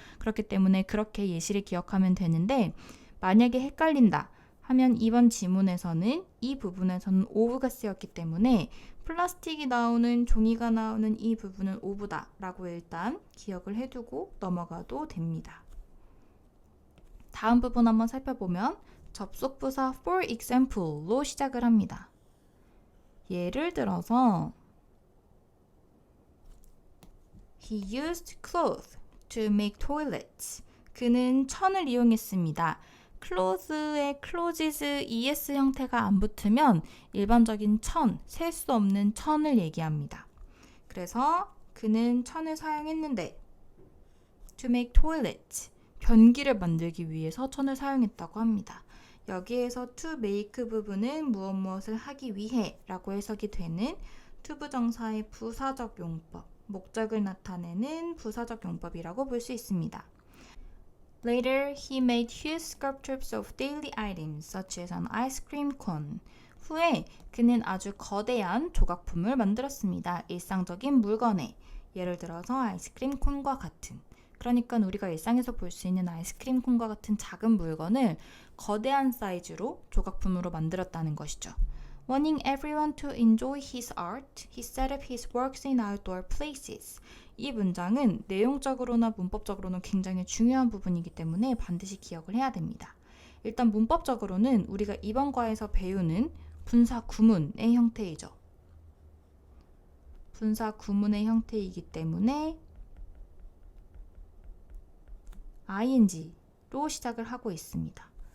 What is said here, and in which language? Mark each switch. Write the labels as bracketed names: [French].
[Korean] 그렇기 때문에 그렇게 예시를 기억하면 되는데 만약에 헷갈린다 하면 이번 지문에서는 이 부분에서는 of가 쓰였기 때문에 플라스틱이 나오는 종이가 나오는 이 부분은 of다 라고 일단 기억을 해두고 넘어가도 됩니다. 다음 부분 한번 살펴보면 접속부사 for example로 시작을 합니다. 예를 들어서 [English] He used cloth to make toilets. [Korean] 그는 천을 이용했습니다. cloth에 closes, es 형태가 안 붙으면 일반적인 천, 셀 수 없는 천을 얘기합니다. 그래서 그는 천을 사용했는데 [English] to make toilets, [Korean] 변기를 만들기 위해서 천을 사용했다고 합니다. 여기에서 to make 부분은 무엇을 하기 위해 라고 해석이 되는 to 부정사의 부사적 용법, 목적을 나타내는 부사적 용법이라고 볼 수 있습니다. [English] Later, he made huge sculptures of daily items such as an ice cream cone. [Korean] 후에 그는 아주 거대한 조각품을 만들었습니다. 일상적인 물건에 예를 들어서 아이스크림 콘과 같은 그러니까 우리가 일상에서 볼 수 있는 아이스크림 콘과 같은 작은 물건을 거대한 사이즈로 조각품으로 만들었다는 것이죠. [English] Wanting everyone to enjoy his art, he set up his works in outdoor places. [Korean] 이 문장은 내용적으로나 문법적으로는 굉장히 중요한 부분이기 때문에 반드시 기억을 해야 됩니다. 일단 문법적으로는 우리가 이번 과에서 배우는 분사 구문의 형태이죠. 분사 구문의 형태이기 때문에 ing로 시작을 하고 있습니다.